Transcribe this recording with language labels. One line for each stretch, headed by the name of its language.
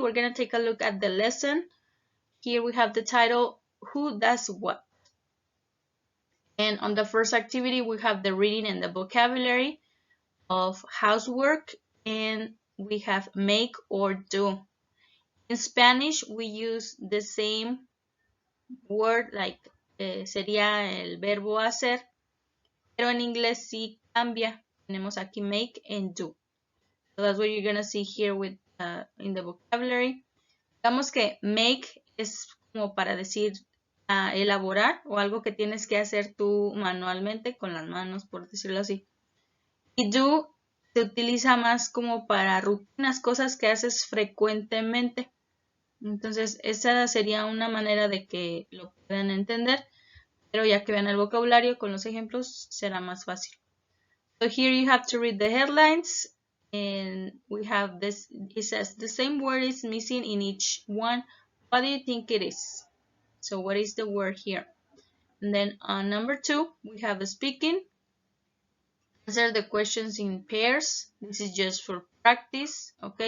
English: We're gonna take a look at the lesson. Here we have the title, Who Does What? And on the first activity, we have the reading and the vocabulary of housework, and we have make or do. In Spanish, we use the same word, like
Spanish: sería el verbo hacer, pero en inglés sí cambia. Tenemos aquí make and do.
English: So that's what you're gonna see here with in the vocabulary.
Spanish: Digamos que make es como para decir elaborar o algo que tienes que hacer tú manualmente con las manos, por decirlo así. Y do se utiliza más como para rutinas, cosas que haces frecuentemente. Entonces, esa sería una manera de que lo puedan entender, pero ya que vean el vocabulario con los ejemplos será más fácil.
English: So here you have to read the headlines, and we have this, it says the same word is missing in each one. What do you think it is? So what is the word here? And then on number 2, we have speaking. Answer the questions in pairs. This is just for practice, okay?